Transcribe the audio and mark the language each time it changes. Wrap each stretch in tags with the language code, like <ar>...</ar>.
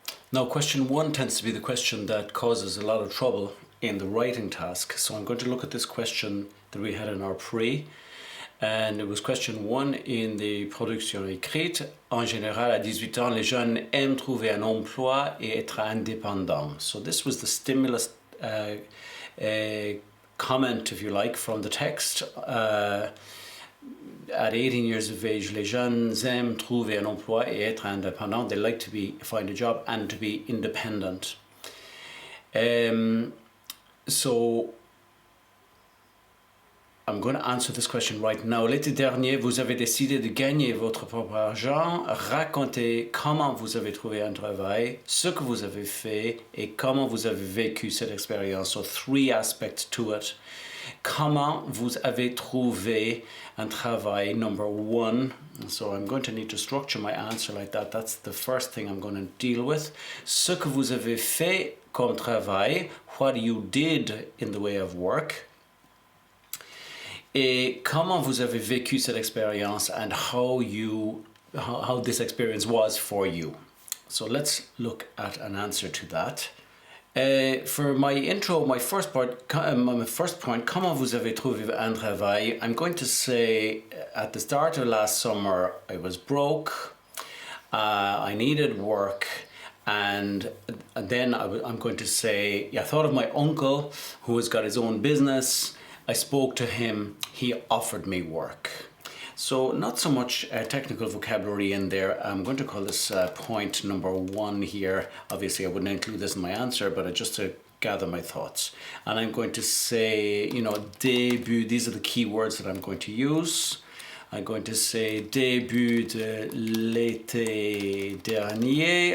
<en>Now, question one tends to be the question that causes a lot of trouble in the writing task. So I'm going to look at this question that we had in our pre. And it was question one in the production écrite.</en> <fr>En général, à 18 ans, les jeunes aiment trouver un emploi et être indépendants.</fr> <en>So this was the stimulus comment, if you like, from the text. At 18 years of age,</en> <fr>les jeunes aiment trouver un emploi et être indépendants.</fr> <en>They like to find a job and to be independent. So I'm going to answer this question right now.</en> <fr>L'été dernier, vous avez décidé de gagner votre propre argent. Racontez comment vous avez trouvé un travail, ce que vous avez fait et comment vous avez vécu cette expérience.</fr> <en>So 3 aspects to it.</en> <fr>Comment vous avez trouvé un travail,</fr> <en>number 1. So I'm going to need to structure my answer like that. That's the first thing I'm going to deal with.</en> <fr>Ce que vous avez fait comme travail,</fr> <en>what you did in the way of work.</en> <fr>Et comment vous avez vécu cette expérience</fr> <en>and how this experience was for you. So let's look at an answer to that. For my intro, my first point,</en> <fr>comment vous avez trouvé un travail?</fr> <en>I'm going to say at the start of last summer, I was broke, I needed work, and then I'm going to say, I thought of my uncle who has got his own business. I spoke to him, he offered me work. So not so much technical vocabulary in there. I'm going to call this point number 1 here. Obviously I wouldn't include this in my answer, but just to gather my thoughts. And I'm going to say, début, these are the key words that I'm going to use. I'm going to say</en> <fr>début de l'été dernier.</fr>